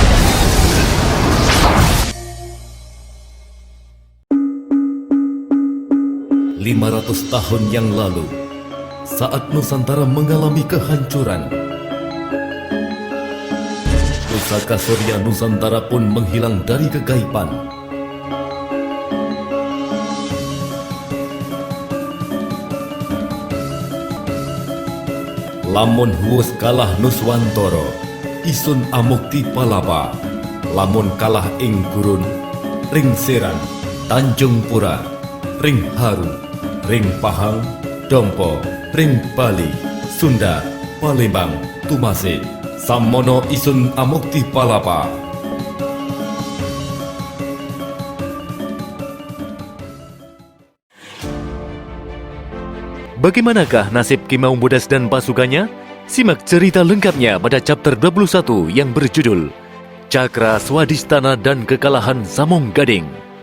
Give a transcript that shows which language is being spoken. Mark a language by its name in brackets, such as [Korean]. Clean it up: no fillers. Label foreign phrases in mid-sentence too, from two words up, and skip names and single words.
[Indonesian] 500 tahun yang lalu, saat Nusantara mengalami kehancuran, pusaka Surya Nusantara pun menghilang dari kegaiban. [Kawi] Lamun huwes kalah Nuswantara, isun amukti palapa. Lamun kalah ing gurun, ring Seran, Tanjung Pura, ring Haru, ring Pahang, Dompo, ring Bali, Sunda, Palembang, Tumasik, Samono isun amukti palapa. [Indonesian] Bagaimanakah nasib Kimau Bodas dan pasukannya? Simak cerita lengkapnya pada chapter 21 yang berjudul Cakra Swadhisthana dan Kekalahan Samong Gading.